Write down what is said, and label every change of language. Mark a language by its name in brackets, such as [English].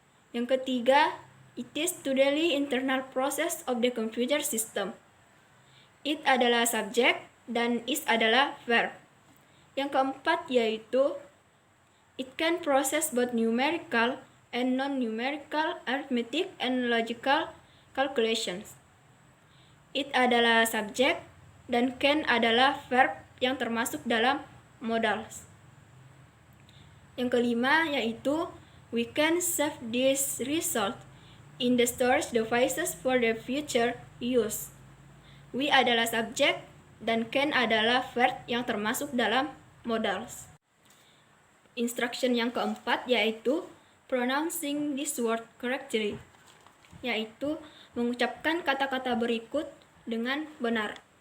[Indonesian] Yang ketiga, [English] it is to the internal process of the computer system. [Indonesian] It adalah subjek dan is adalah verb. Yang keempat yaitu [English] it can process both numerical and non-numerical arithmetic and logical calculations. [Indonesian] It adalah subjek dan can adalah verb yang termasuk dalam modals. Yang kelima yaitu [English] we can save this result in the storage devices for the future use. [Indonesian] We adalah subjek dan can adalah verb yang termasuk dalam modals. Instruction yang keempat yaitu [English] pronouncing this word correctly, [Indonesian] yaitu mengucapkan kata-kata berikut dengan benar.